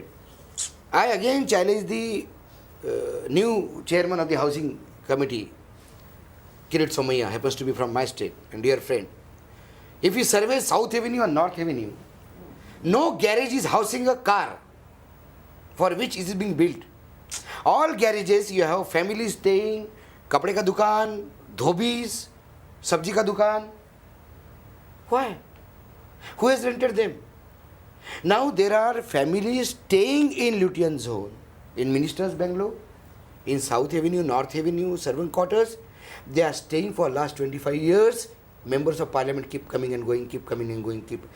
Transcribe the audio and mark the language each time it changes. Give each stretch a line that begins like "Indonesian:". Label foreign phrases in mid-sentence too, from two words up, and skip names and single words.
English: I again challenge the new chairman of the housing committee Kirit Somaiya happens to be from my state and dear friend. If you survey South Avenue and North Avenue, no garage is housing a car for which it is being built. All garages you have families staying,
Hindi: कपड़े का दुकान, धोबीज़, सब्ज़ी का दुकान.
English: Why? Who has rented them? Now there are families staying in Lutyens zone, in Ministers Bungalow, in South Avenue, North Avenue, servant quarters. They are staying for last 25 years. Members of Parliament keep coming and going, keep coming and going, keep.